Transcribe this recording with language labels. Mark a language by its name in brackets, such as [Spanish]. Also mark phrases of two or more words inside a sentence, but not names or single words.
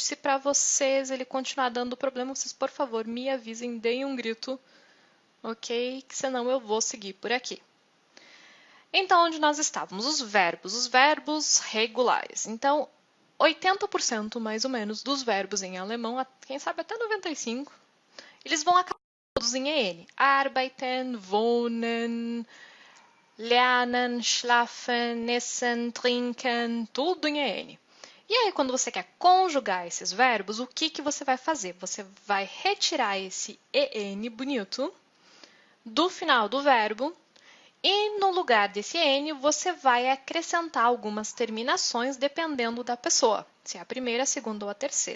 [Portuguese] Se para vocês ele continuar dando problema, vocês por favor me avisem, deem um grito, ok? Que senão eu vou seguir por aqui. Então, onde nós estávamos? Os verbos regulares. Então, 80% mais ou menos dos verbos em alemão, quem sabe até 95%, eles vão acabar todos em EN. [German] Arbeiten, wohnen, lernen, schlafen, essen, trinken, [Portuguese] tudo em EN. E aí, quando você quer conjugar esses verbos, o que você vai fazer? Você vai retirar esse EN bonito do final do verbo e no lugar desse N você vai acrescentar algumas terminações dependendo da pessoa, se é a primeira, a segunda ou a terceira.